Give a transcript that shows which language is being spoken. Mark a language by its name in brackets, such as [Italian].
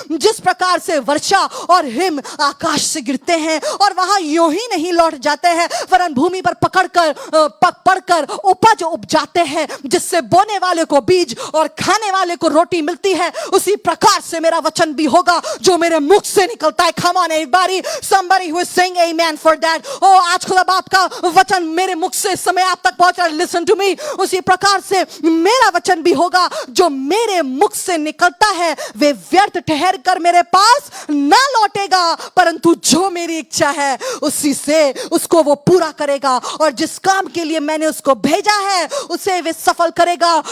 [Hindi] जिस प्रकार से वर्षा और हिम आकाश से गिरते हैं और वहां यूं ही नहीं लौट जाते हैं, वरन भूमि पर पड़कर उपज उपजाते हैं, जिससे बोने वाले को बीज और खाने वाले को रोटी मिलती है, उसी प्रकार से मेरा वचन भी होगा जो मेरे मुख से निकलता है। [English] Come on everybody, somebody who is saying amen for that. [Hindi] Oh, आज खुदा बाप का वचन मेरे मुख से इस समय आप तक पहुंच रहा है। [English] Listen to me, [Hindi] उसी प्रकार से मेरा वचन भी होगा जो मेरे मुख से निकलता है, वे व्यर्थ ठहर कर मेरे पास ना लौटेगा, परंतु जो मेरी इच्छा है उसी से उसको वो पूरा करेगा और जिस काम के लिए मैंने उसको भेजा है उसे वे सफल करेगा।